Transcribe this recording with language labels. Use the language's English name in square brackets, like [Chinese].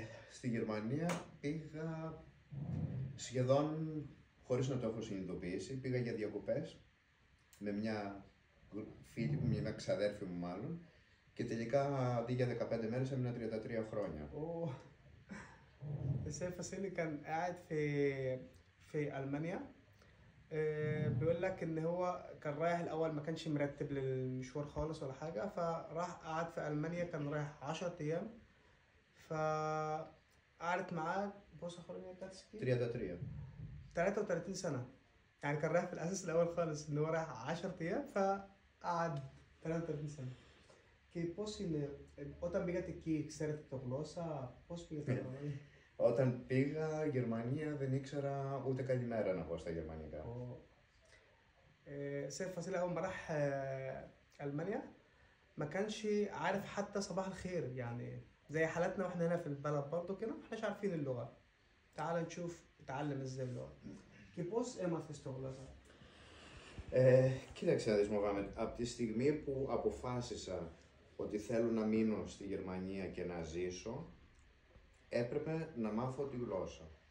[Greek] Στη Γερμανία πήγα σχεδόν χωρίς να το έχω συνειδητοποιήσει. Πήγα για διακοπές με μια φίλη μου, μια ξαδέρφη μου μάλλον, και τελικά αντί για 15 μέρες έμεινα 33 χρόνια. [Arabic] السيد فاسيلي كان قاعد في ألمانيا. بيقول لك ان هو كان رايح الاول ما كانش مرتب للمشوار خالص ولا حاجه، فراح قعد في المانيا، كان رايح 10 ايام. فقعدت معاه بص اخرين 33. 33 سنه. يعني كان رايح في الاساس الاول خالص ان هو رايح 10 ايام فقعد 33 سنه. [Greek] Και πώς είναι, όταν πήγατε εκεί, ξέρετε το γλώσσα, πώς πήγατε το γλώσσα? Όταν πήγα Γερμανία δεν ήξερα ούτε καλημέρα να πω στα γερμανικά. [Arabic] سيد فصيل أول ما راح ألمانيا ما كانش عارف حتى صباح الخير، يعني زي حالاتنا واحنا هنا في البلد برضه كده ما احناش عارفين اللغة. تعال نشوف اتعلم ازاي اللغة. [Greek] Και πώς έμαθες το γλώσσα? Κοίταξε να δεις Μωχάμετ, από τη στιγμή που αποφάσισα ότι θέλω να μείνω στη Γερμανία και να ζήσω, έπρεπε να μάθω τη γλώσσα.